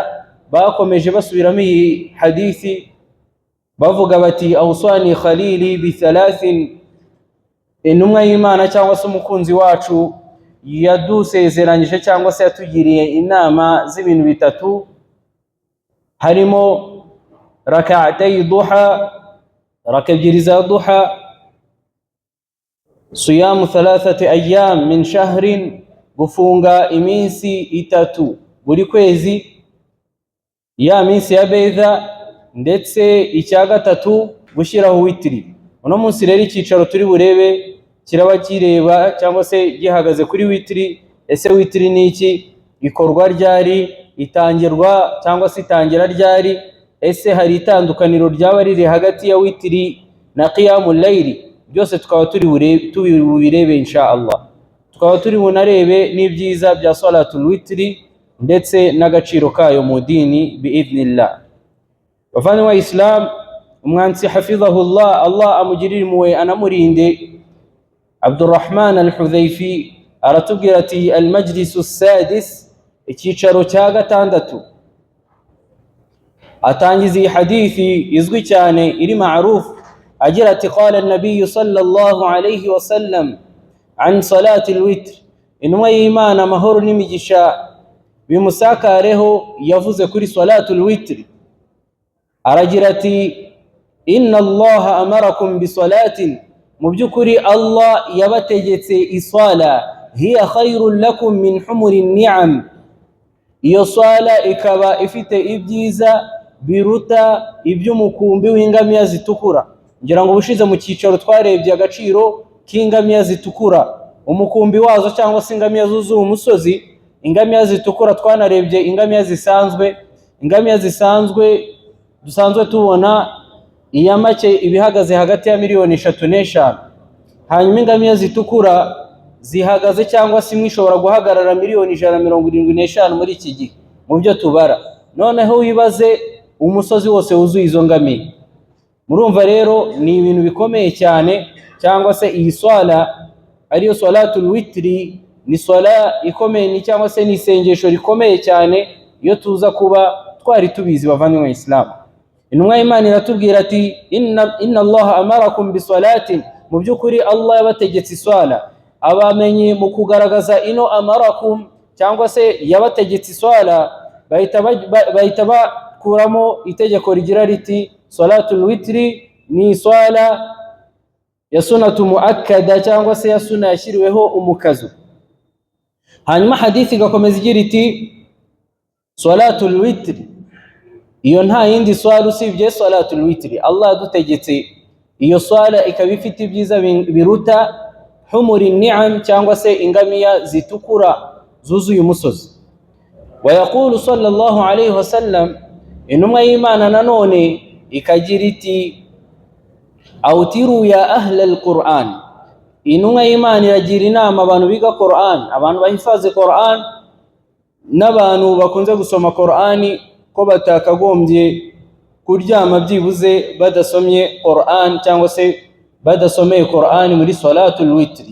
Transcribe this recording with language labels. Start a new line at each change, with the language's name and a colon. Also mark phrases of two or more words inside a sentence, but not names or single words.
Kinyarwanda: Bakomeje basubiramo iyi hadithi bavuga bati
Arabic: أوصاني خليلي بثلاث,
Kinyarwanda: intumwa y'Imana cyangwa se umukunzi wacu yadusezeranyije cyangwa se yatugiriye inama z'ibintu bitatu, harimo
Arabic: ركعتي الضحى,
Kinyarwanda: raka ebyiri za duha,
Arabic: صيام 3 أيام من شهر,
Kinyarwanda: gufunga iminsi 3 buri kwezi, ya minsi ya beidha, ndetse icya gatatu gushyiraho witri. Uno munsi rero icyicaro turi burebe kiraba kireba cyangwa se gihagaze kuri witri. Ese witri ni iki? Ikorwa ryari? Itangirwa cyangwa se itangira ryari? Ese hari itandukaniro ryaba riri hagati ya witri na qiyamul layl? Byose tukaba tubirebe
Arabic: إن شاء الله.
Kinyarwanda: Tukaba turi bunarebe n'ibyiza bya
Arabic: صلاة الوتر
Kinyarwanda: ndetse n'agaciro kayo mu dini biidhnillah. Bavandimwe wa Islam, umwansi hafidhahullah, Allah amugirire impuhwe anamurinde, Abdurrahman al-Hudhayfi aratubwira ati
Arabic: المجلس السادس,
Kinyarwanda: icyicaro cya gatandatu. Atangiza iyi hadithi izwi cyane iri ma'ruf agira ati
Arabic: قال النبي صلى الله عليه وسلم عن صلاة الوتر,
Kinyarwanda: intumwa y'Imana amahoro n'imigisha bimusakareho yavuze kuri
Arabic: صلاة الوتر.
Kinyarwanda: Aragira ati
Arabic: إن الله أمركم بصلاة,
Kinyarwanda: mu byukuri Allah yabategetse isala,
Arabic: هي خير لكم من حمر النعم,
Kinyarwanda: iyo sala ikaba ifite ibyiza biruta iby'umukumbi w'ingamiya zitukura. Ngira ngo ubushize mu cyicaro twarebye agaciro k'ingamiya zitukura, umukumbi wazo cyangwa se ingamiya zuzuye umusozi. Ingamiya zitukura twanarebye ingamiya zisanzwe. Ingamiya zisanzwe dusanzwe tubona iya make ibihagaze hagati ya 3,5 miliyoni. Hanyuma ingamiya zitukura zihagaze cyangwa se imwe ishobora guhagarara 175 muri iki gihe mu byo tubara. Noneho wibaze umusozi wose wuzuye izo ngamiya. Murumva rero ni ibintu bikomeye cyane, cyangwa se iyi swala ariyo
Arabic: صلاة الوتر
Kinyarwanda: ni swala ikomeye, ni cyangwa se ni isengesho rikomeye cyane iyo tuza kuba twari tubizi. Bavandimwe wa Islam, intumwa y'Imana iratubwira ati
Arabic: إن الله أمركم بصلاة,
Kinyarwanda: mu byukuri Allah yabategetse iswala. Abamenye mu kugaragaza ino amarakum cyangwa se yabategetse iswala bahita bakuramo itegeko rigira riti
Arabic: صلاة الوتر
Kinyarwanda: ni swala ya
Arabic: سنة مؤكدة
Kinyarwanda: cyangwa se ya sunna yashyiriweho umukazo. Hanyuma hadithi gakomeza igira iti
Arabic: صلاة الوتر,
Kinyarwanda: iyo nta yindi swala usibye
Arabic: صلاة الوتر.
Kinyarwanda: Allah yadutegetse iyo swala ikaba ifite ibyiza biruta
Arabic: حمر النعم
Kinyarwanda: cyangwa se ingamiya zitukura zuzuye umusozi.
Arabic: ويقول صلى الله عليه وسلم,
Kinyarwanda: intumwa y'Imana nanone ikagira iti
Arabic: أوتروا يا أهل القرآن,
Kinyarwanda: intumwa y'Imana iragira inama abantu biga Qur'an, abantu bahifaze Qur'an n'abantu bakunze gusoma Qur'ani ko batakagombye kuryama byibuze badasomye Qur'an cyangwa se badasomeye Qur'an muri
Arabic: صلاة الوتر.